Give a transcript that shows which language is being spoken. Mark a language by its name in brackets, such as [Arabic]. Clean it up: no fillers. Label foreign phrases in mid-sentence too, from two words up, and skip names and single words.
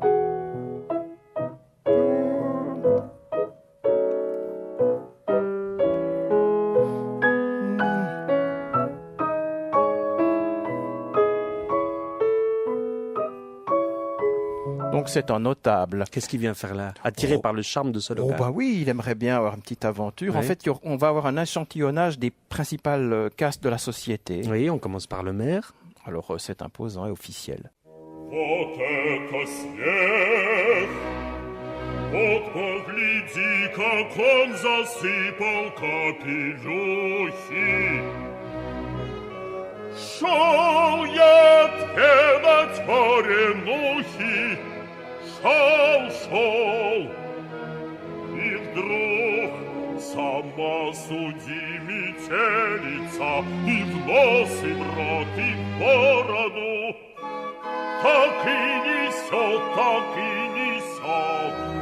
[French] Donc c'est un notable. Qu'est-ce qu'il vient faire là? Attiré par le charme de Soloka. Oh bah oui, il aimerait bien avoir une petite aventure. Oui. En fait, on va avoir un échantillonnage des principales castes de la société. Oui, on commence par le maire. Alors c'est imposant et officiel. [Russian] Вот это снег! Вот погляди, как он засыпал капелюхи! Шел я делать моренухи, шел, и вдруг сама суди метелица, и в нос, и в рот, и в бороду, так и несет, так и несет.